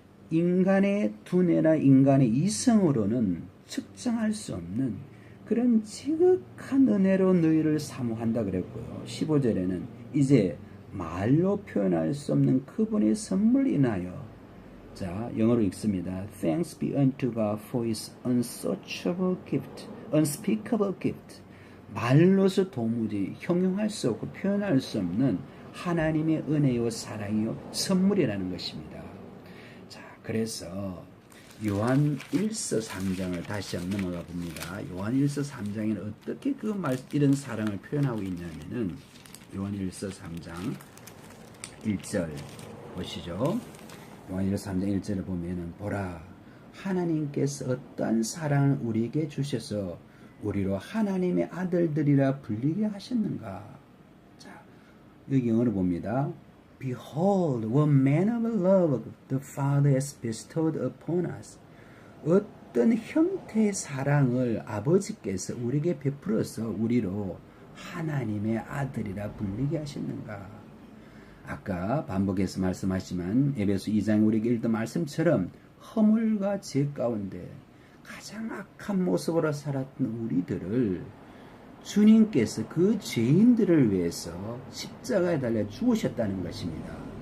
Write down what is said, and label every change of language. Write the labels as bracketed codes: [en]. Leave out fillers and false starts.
[ko] 인간의 두뇌나 인간의 이성으로는 측정할 수 없는 그런 지극한 은혜로 너희를 사모한다 그랬고요. 15절에는 이제 말로 표현할 수 없는 그분의 선물 인하여, 자, 영어로 읽습니다. [en] Thanks be unto God for his unsearchable gift, unspeakable gift. [ko] 말로서 도무지 형용할 수 없고 표현할 수 없는 하나님의 은혜요 사랑이요 선물이라는 것입니다. 자, 그래서 요한 1서 3장을 다시 한번 넘어가 봅니다. 요한 1서 3장에는 어떻게 이런 사랑을 표현하고 있냐면은 요한 1서 3장 1절 보시죠. 요한 1서 3장 1절을 보면은 보라, 하나님께서 어떠한 사랑을 우리에게 주셔서 우리로 하나님의 아들들이라 불리게 하셨는가. 자, 여기 영어로 봅니다. [en] Behold, what manner of love the Father has bestowed upon us, [ko] 어떤 형태의 사랑을 아버지께서 우리에게 베풀어서 우리로 하나님의 아들이라 불리게 하셨는가? 아까 반복해서 말씀하시지만 에베소 2장 우리에게 읽던 말씀처럼 허물과 죄 가운데 가장 악한 모습으로 살았던 우리들을 주님께서 그 죄인들을 위해서 십자가에 달려 죽으셨다는 것입니다.